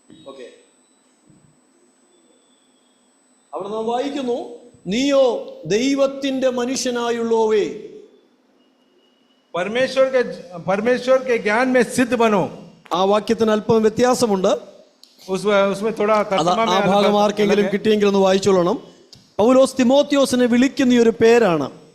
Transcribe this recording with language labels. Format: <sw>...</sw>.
<ml>Okay, അവിടെ നാം വായിക്കുന്നു, നീയോ ദൈവത്തിന്റെ മനുഷ്യനായുള്ളോവേ.</ml> <hi>परमेश्वर के ज्ञान में सिद्ध बनो.</hi> <ml>ആ വാക്യത്തിന് അല്പം വ്യത്യാസമുണ്ട്.</ml> <hi>उसमें थोड़ा तर्जुमा में</hi> <ml>ആ ഭാഗം ആർക്കെങ്കിലും കിട്ടിയെങ്കിൽ ഒന്ന് വായിച്ചോളണം. പൗലോസ് തിമോത്തിയോസിനെ വിളിക്കുന്ന ഒരു പേരാണ്.</ml>